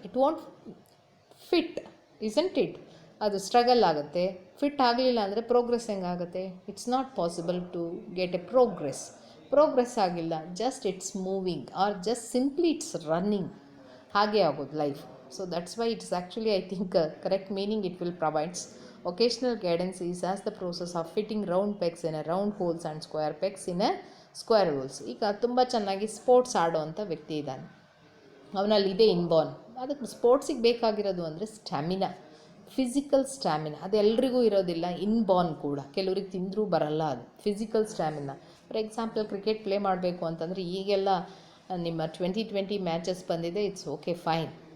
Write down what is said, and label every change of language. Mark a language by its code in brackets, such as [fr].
[en] It want fit, isn't it? [kn] ಅದು struggle ಆಗುತ್ತೆ. Fit ಆಗಲಿಲ್ಲ ಅಂದರೆ progress ಹೆಂಗಾಗುತ್ತೆ? [en] it's not possible to get a progress [kn] ಆಗಿಲ್ಲ, [en] just it's moving or just simply it's running, [kn] ಹಾಗೆ ಆಗೋದು life. [en] So that's why it's actually, I think, correct meaning it will provides. Vocational guidance is as the process of fitting round pegs in a round holes and square pegs in a square holes. [kn] ಈಗ ತುಂಬ ಚೆನ್ನಾಗಿ sports ಆಡೋವಂಥ ವ್ಯಕ್ತಿ ಇದ್ದಾನೆ, ಅವನಲ್ಲಿದೆ inborn. ಅದಕ್ಕೆ ಸ್ಪೋರ್ಟ್ಸಿಗೆ ಬೇಕಾಗಿರೋದು ಅಂದರೆ stamina, physical stamina. ಅದು ಎಲ್ರಿಗೂ ಇರೋದಿಲ್ಲ, ಇನ್ಬಾರ್ನ್ ಕೂಡ. ಕೆಲವ್ರಿಗೆ ತಿಂದರೂ ಬರಲ್ಲ ಅದು physical stamina. For example cricket play ಮಾಡಬೇಕು ಅಂತಂದರೆ ಈಗೆಲ್ಲ ನಿಮ್ಮ 2020 ಮ್ಯಾಚಸ್ ಬಂದಿದೆ, [en] It's okay fine.